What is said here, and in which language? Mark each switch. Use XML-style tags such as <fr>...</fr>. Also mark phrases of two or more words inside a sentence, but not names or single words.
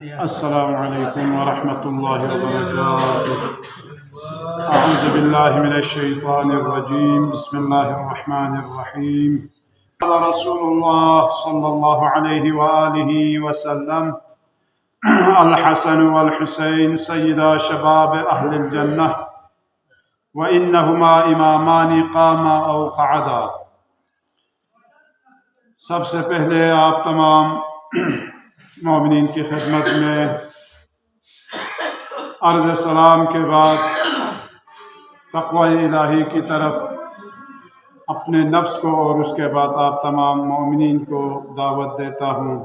<ar>السلام علیکم ورحمۃ اللہ وبرکاتہ۔ اعوذ باللہ من الشیطان الرجیم، بسم اللہ الرحمن الرحیم۔ قال رسول اللہ صلی اللہ علیہ وآلہ وسلم: الحسن والحسین سیدا شباب اہل الجنہ وانہما امامان قاما او قعدا۔</ar> <ur>سب سے پہلے آپ تمام مومنین کی خدمت میں عرض سلام کے بعد تقوی الہی کی طرف اپنے نفس کو اور اس کے بعد آپ تمام مومنین کو دعوت دیتا ہوں۔</ur>